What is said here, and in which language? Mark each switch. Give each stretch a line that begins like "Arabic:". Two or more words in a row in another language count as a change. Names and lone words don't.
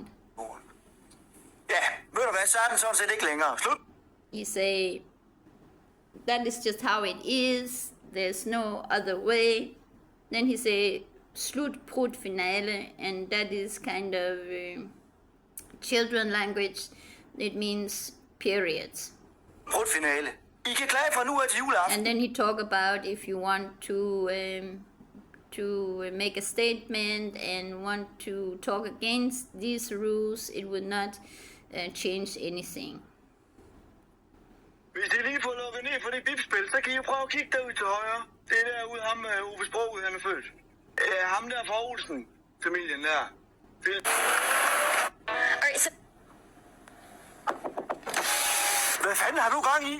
Danish: Ja, ved du hvad, så er den sådan set ikke længere. Slut.
English: You say, that is just how it is, there's no other way. Then he say,
Danish: slut prut finale,
English: and that is kind of children language. It means periods.
Danish: Prut finale. I kan klage fra nu af til juleaften.
English: And then he talk about if you want to make a statement and want to talk against these rules, it would not change anything.
Danish: Hvis I lige får lukket ned for det bipspil, så kan I prøve at kigge derud til højre. Det er derude, ham Ove Sprog, han er født. Ham der fra Olsen, familien der. Hvad fanden har du gang i?